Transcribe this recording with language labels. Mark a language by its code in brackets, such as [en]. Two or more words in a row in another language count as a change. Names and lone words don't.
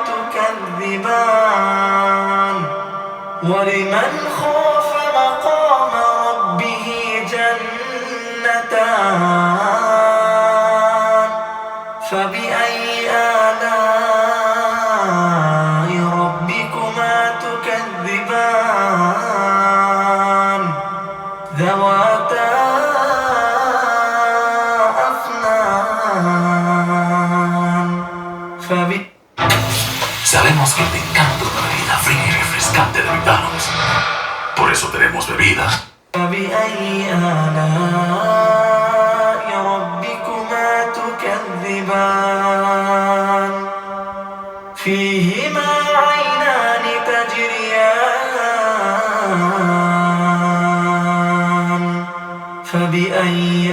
[ar] تكذبان ولمن خاف مقام ربه جنتان فبأي آلاء ربكما تكذبان ذواتا أفنان [es] Sabemos que te encanta una bebida fría y refrescante de McDonald's. Por eso tenemos bebida. [ar] فبأي آلاء ربكما تكذبان فيهما عينان تجريان فبأي